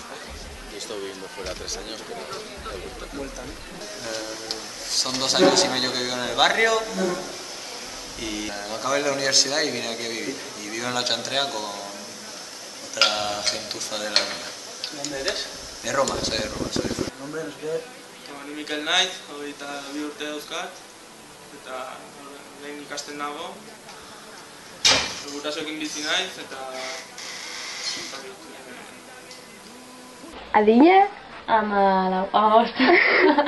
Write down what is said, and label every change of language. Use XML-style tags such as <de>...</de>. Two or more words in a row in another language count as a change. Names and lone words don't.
<es>Yo he estado viviendo fuera 3 años, pero he vuelto. Son 2 años y medio que vivo en el barrio y acabé la universidad y vine aquí a vivir. Y vivo en la Txantrea con otra gentuza de la mina. ¿Dónde eres? De Roma, soy de Roma, soy de fuera. Nombre, no sé.</es> <eu>Ni Mikel naiz, hogeita 2 urte dauzkat, eta lehen ikasten nago. Gurasoekin bizi naiz, eta... Adina? 15.</eu>